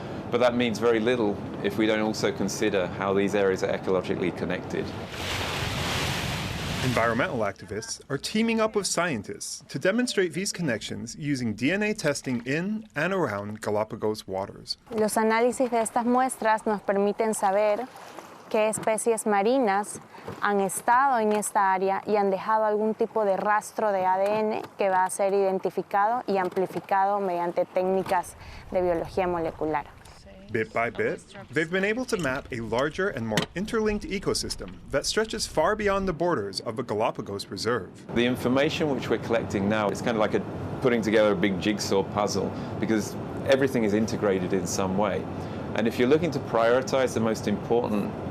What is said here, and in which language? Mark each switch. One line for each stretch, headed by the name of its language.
English: But that means very little if we don't also consider how these areas are ecologically connected. Environmental activists are teaming up with scientists to demonstrate these connections using DNA testing in and around Galapagos waters.
Spanish: Los análisis de estas muestras nos permiten saber qué especies marinas han estado en esta área y han dejado algún tipo de rastro de ADN que va a ser identificado y amplificado mediante técnicas de biología molecular.
English: Bit by bit, they've been able to map a larger and more interlinked ecosystem that stretches far beyond the borders of the Galapagos Reserve. The information which we're collecting now is kind of like putting together a big jigsaw puzzle because everything is integrated in some way. And if you're looking to prioritize the most important